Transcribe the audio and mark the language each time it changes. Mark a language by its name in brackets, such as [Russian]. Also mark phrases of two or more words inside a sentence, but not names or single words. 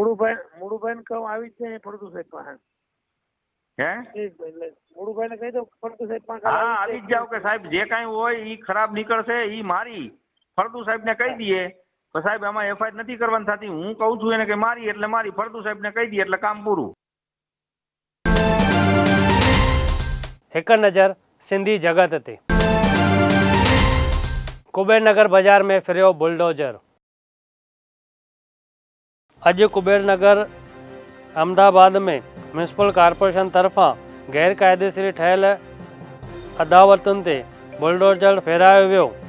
[Gujarati] મુળુભાઈ ને કહું આવી જ છે ફળદુ સાહેબ પાસે. હે મુળુભાઈ ને કહી દો ફળદુ સાહેબ પાસે. હા, આવી જ જાવ કે સાહેબ જે કઈ હોય ઈ ખરાબ નીકળશે ઈ મારી. ફળદુ સાહેબ ને કહી દઈએ તો સાહેબ આમાં એફઆઈઆર નથી કરવાની થતી, હું કઉ છું એને કે મારી એટલે મારી. ફળદુ સાહેબ ને કહી દઈએ એટલે કામ પૂરું. [Sindhi] हिक नज़र सिंधी जगत ते। कुबेरनगर बाज़ार में फिरियो बुलडोजर। अज कुबेरनगर अहमदाबाद में म्यूनसिपल कॉर्पोरेशन तरफा गैरकायदेसरी ठहल अदावतुनि ते बुलडोजर फेरायो वियो।